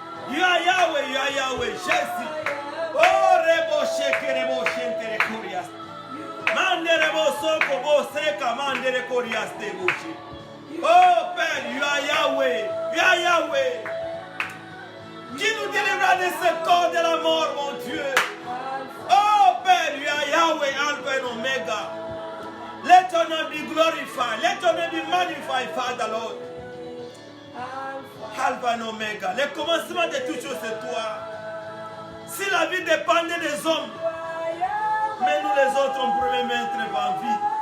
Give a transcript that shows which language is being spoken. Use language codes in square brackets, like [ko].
[en] You are Yahweh, you are Yahweh, Jésus. Oh Rebo Shekerebo Shentere Koriaste. Manderebo so Kobo Seka Mandere Koriaste Boshi. [fr] Oh Père, [en] you are Yahweh, you are Yahweh. [fr] Qui nous délivra de ce corps de la mort, mon Dieu. Oh Père, [en] you are Yahweh, Alpha and Omega. Let your name be glorified. Let your name be magnified, Father Lord. Alpha and Omega. [fr] Le commencement de toutes choses, c'est toi. Si la vie dépendait des hommes, mais nous les autres, on pourrait mettre en vie.